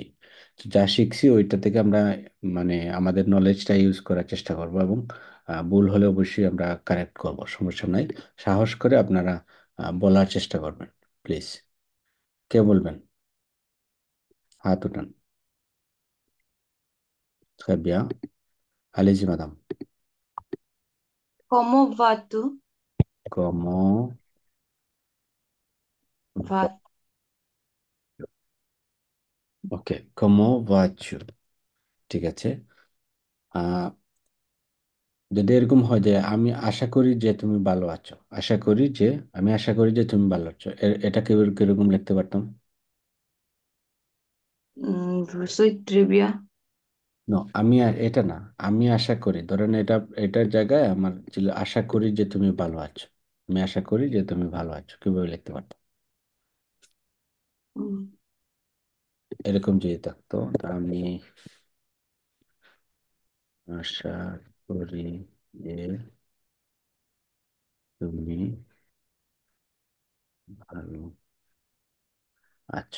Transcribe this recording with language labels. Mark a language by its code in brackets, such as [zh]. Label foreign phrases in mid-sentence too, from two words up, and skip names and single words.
[bn] তো যা শিখছি ওইটা থেকে আমরা মানে আমাদের নলেজটা ইউজ করার চেষ্টা করব, এবং ভুল হলে অবশ্যই আমরা কারেক্ট করব, সমস্যা নাই। সাহস করে আপনারা বলার চেষ্টা করবেন, প্লিজ। কে বলবেন? হাত উঠান। [fr] Très bien. Allez-y, madame. Comment vas-tu? Comment va... Va... ওকে, comment vas-tu? [bn] ঠিক আছে। যদি এরকম হয় যে আমি আশা করি যে তুমি ভালো আছো, আশা করি যে আমি আশা করি যে তুমি ভালো আছো, এটা কিরকম লিখতে পারতাম? [fr] Je suis très bien. [bn] নো, এটা না। আমি আশা করি, ধরেন এটার জায়গায় আমার ছিল আশা করি যে তুমি ভালো আছো। আমি আশা করি যে তুমি ভালো আছো, কিভাবে লিখতে পারতাম? Hmm. এরকম যদি থাকতো, তা আমি আশা করি যে তুমি ভালো আছো।